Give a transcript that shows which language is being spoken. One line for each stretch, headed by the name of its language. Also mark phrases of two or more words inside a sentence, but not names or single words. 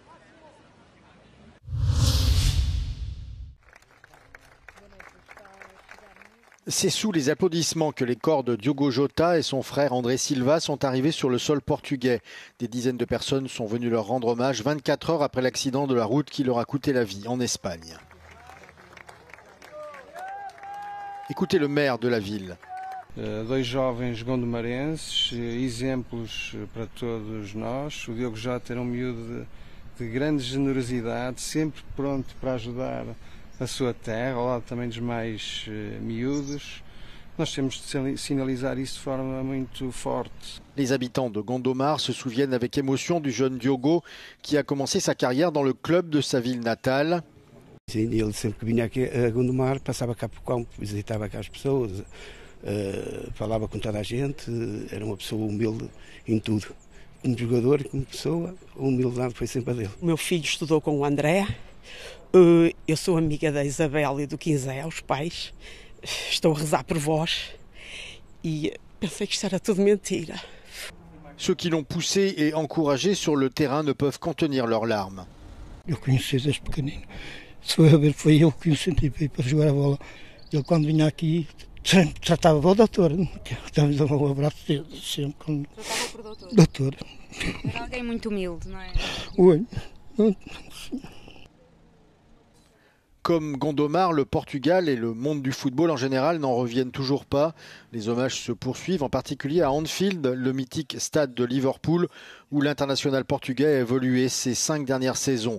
French: C'est sous les applaudissements que les corps de Diogo Jota et son frère André Silva sont arrivés sur le sol portugais. Des dizaines de personnes sont venues leur rendre hommage 24 heures après l'accident de la route qui leur a coûté la vie en Espagne. Écoutez le maire de la ville.
Portuguese: Dois jovens gondomarenses, exemplos para todos nós. O Diogo Jota era miúdo de grande generosidade, sempre pronto para ajudar a sua terra, ao lado também dos mais miúdos. Nós temos de sinalizar isso de forma muito forte.
French: Les habitants de Gondomar se souviennent avec émotion du jeune Diogo qui a commencé sa carrière dans le club de sa ville natale.
Portuguese: Ele sempre que vinha aqui a Gondomar passava cá por campo, visitava cá as pessoas, falava com toda a gente, era uma pessoa humilde em tudo. Como jogador e como pessoa, a humildade foi sempre a dele. O meu filho estudou com o André. Eu sou amiga da Isabel e do Quinzé, os pais. Estou a rezar por vós e pensei que isto era tudo mentira.
French: Ceux qui l'ont poussé et encouragé sur le terrain ne peuvent contenir leurs larmes.
Portuguese: Eu conheci desde pequenino. Se foi a ver, foi eu que o incentivei para jogar a bola. Ele quando vinha aqui já estava o doutor. Estávamos a dar um abraço sempre. Quando... Tratava por doutor? Doutor. Era alguém muito humilde, não é?
French: Oui. Comme Gondomar, le Portugal et le monde du football en général n'en reviennent toujours pas. Les hommages se poursuivent, en particulier à Anfield, le mythique stade de Liverpool, où l'international portugais a évolué ces 5 dernières saisons.